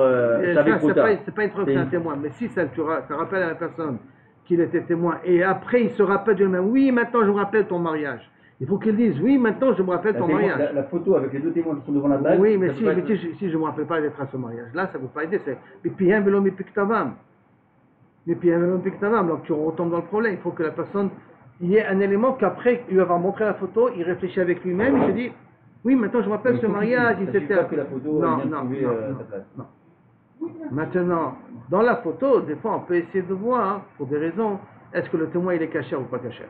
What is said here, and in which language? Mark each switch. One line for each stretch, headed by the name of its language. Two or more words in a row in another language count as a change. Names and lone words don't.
French: c'est pas une preuve que c'est un témoin, mais si ça rappelle à la personne qu'il était témoin, et après il se rappelle de lui-même, oui, maintenant je me rappelle ton mariage. Il faut qu'il dise, oui, maintenant je me rappelle ton mariage. La photo avec les deux témoins qui sont devant la bague. Oui, mais si je ne me rappelle pas d'être à ce mariage-là, ça ne vous pas aider.
Hebrew: C'est מפיהם ולא מפי כתבם. מפיהם ולא מפי כתבם.
French: Donc tu retombes dans le problème. Il faut que la personne, il y ait un élément qu'après lui avoir montré la photo, il réfléchit avec lui-même, il se dit, oui, maintenant je me rappelle ce mariage, etc. Non. Maintenant, dans la photo, des fois on peut essayer de voir, pour des raisons, est-ce que le témoin il est caché ou pas caché.